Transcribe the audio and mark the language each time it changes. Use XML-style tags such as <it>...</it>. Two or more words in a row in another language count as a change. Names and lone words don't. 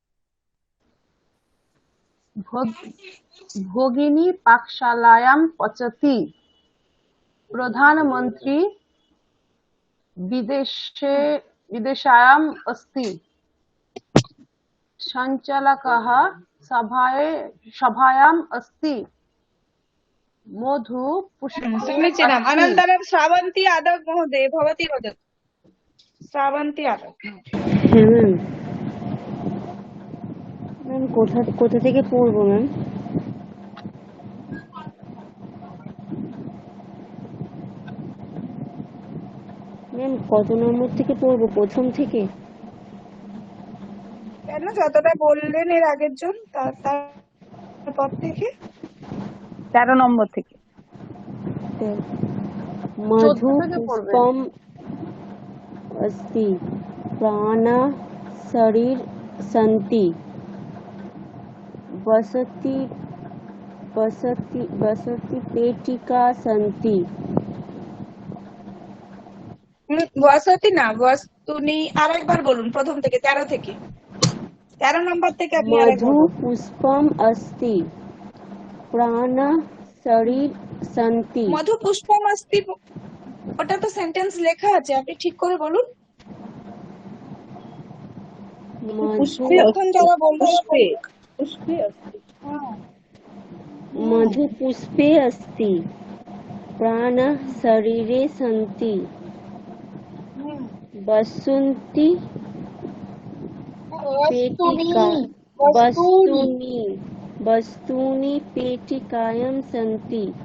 <sa>भगिनी पाकशालायां पचति प्रधानमन्त्री विदेशायाम् अस्ति सञ्चालकः सभायाम् अस्ति मधु पुष्पे समीचीनम् अस्ति। अनन्तरं श्रावन्ती यादव महोदय भवती वदतु श्रावन्ती यादव</sa> <bn>ম্যাম কোথা থেকে পড়বো ম্যাম? ম্যাম কত নম্বর থেকে পড়বো? প্রথম থেকে? কেন যতটা বললেন এর আগের জন তারপর থেকে 13 নম্বর থেকে।</bn> <sa>मधु पुष्पम अस्ति प्राण शरीर सन्ति वसति वसति वसति पेटिका सन्ति</sa> <bn>বসতি না বস্তুনি আরেকবার বলুন প্রথম থেকে 13 থেকে 13 নম্বর থেকে আপনি</bn> <sa>मधु पुष्पम अस्ति प्राण शरीर सन्ति मधु पुष्पम अस्ति</sa> <bn>ওটা তো সেন্টেন্স লেখা আছে আপনি ঠিক করে বলুন এখন যারা বলবেন</bn> <sa>मधु पुष्पे अस्ति प्राण शरीरे सन्ति वसन्ति पेटिका वस्तूनि पेटिकायां सन्ति</sa>